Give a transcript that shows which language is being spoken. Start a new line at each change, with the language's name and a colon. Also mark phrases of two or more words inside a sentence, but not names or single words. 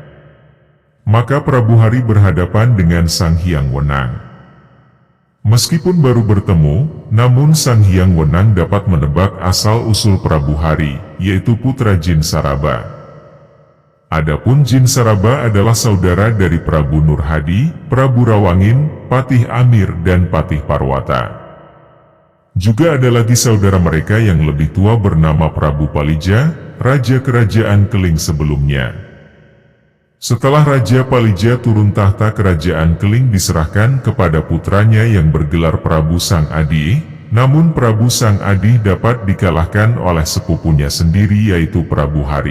Indonesian: Maka Prabu Hari berhadapan dengan Sang Hyang Wenang. Meskipun baru bertemu, namun Sang Hyang Wenang dapat menebak asal-usul Prabu Hari, yaitu putra Jin Saraba. Adapun Jin Saraba adalah saudara dari Prabu Nurhadi, Prabu Rawangin, Patih Amir dan Patih Parwata. Juga ada lagi saudara mereka yang lebih tua bernama Prabu Palija, Raja Kerajaan Keling sebelumnya. Setelah Raja Palija turun tahta Kerajaan Keling diserahkan kepada putranya yang bergelar Prabu Sang Adi, namun Prabu Sang Adi dapat dikalahkan oleh sepupunya sendiri yaitu Prabu Hari.